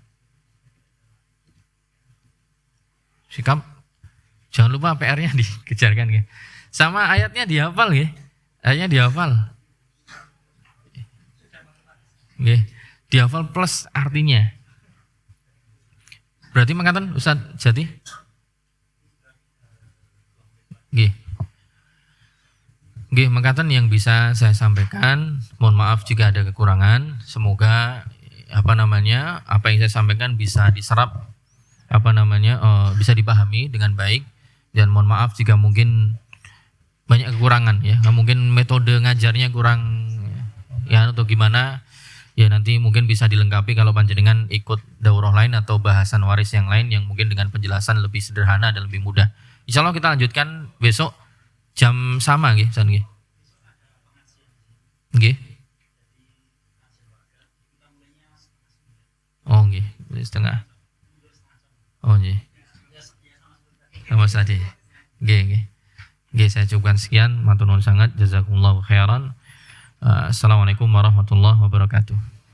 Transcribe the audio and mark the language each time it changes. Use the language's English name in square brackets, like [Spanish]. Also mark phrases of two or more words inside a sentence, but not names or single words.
[Indonesian] Sikap jangan lupa PR-nya dikejarkan ya. Sama ayatnya dihafal ya. Ayatnya dihafal. Nggih. Dihafal plus artinya. Berarti mengatakan Ustaz Jati? Nggih. Nggih, mengatakan yang bisa saya sampaikan. Mohon maaf jika ada kekurangan. Semoga apa yang saya sampaikan bisa diserap bisa dipahami dengan baik. Dan mohon maaf jika mungkin banyak kekurangan ya. Mungkin metode ngajarnya kurang ya atau gimana. Ya nanti mungkin bisa dilengkapi kalau panjenengan ikut daurah lain atau bahasan waris yang lain yang mungkin dengan penjelasan lebih sederhana dan lebih mudah. [Arabic] إن شاء الله [Indonesian] kita lanjutkan besok jam sama nggih, San nggih. Nggih. Oh nggih, setengah. Oh nggih. Sama saja. Nggih. Nggih, saya cukupkan sekian. [Javanese] Matur nuwun sangat. [Arabic] جزاكم الله خيرا. السلام عليكم ورحمة الله وبركاته.